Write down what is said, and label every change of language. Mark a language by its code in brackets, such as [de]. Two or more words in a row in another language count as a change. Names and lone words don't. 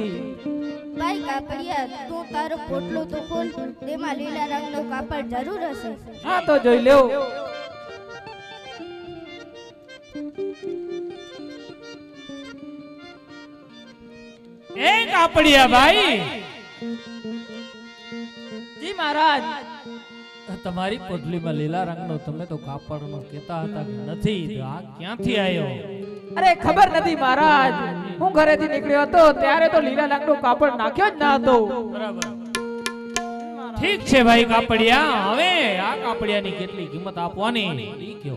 [gu] ભાઈ કાપડિયા તું તારો પોટલો તો ખોલ તેમાં લીલા રંગનો કાપડ જરૂર હશે હા તો જોઈ લો એ કાપડિયા ભાઈ જી મહારાજ તમારી પોટલીમાં લીલા રંગનો તમે તો કાપડનો કહેતા હતા કે નથી, તો આ ક્યાંથી આવ્યો? અરે ખબર નથી મહારાજ, હું ઘરેથી નીકળ્યો હતો ત્યારે તો લીલા રંગનું કાપડ નાખ્યો જ ના હતો. બરાબર. ઠીક છે ભાઈ કાપડિયા, હવે આ કાપડિયાની કેટલી કિંમત આપવાની ઈ કયો?